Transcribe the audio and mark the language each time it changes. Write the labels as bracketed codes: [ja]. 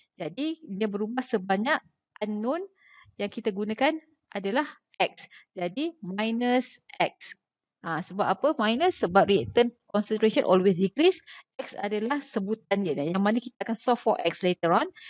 [ms] Jadi, dia berubah sebanyak unknown yang kita gunakan adalah X. Jadi, minus X. Sebab apa minus? Sebab [en] reactant concentration always decrease. [ms] X adalah sebutan dia yang mana kita akan [en] solve for X later on.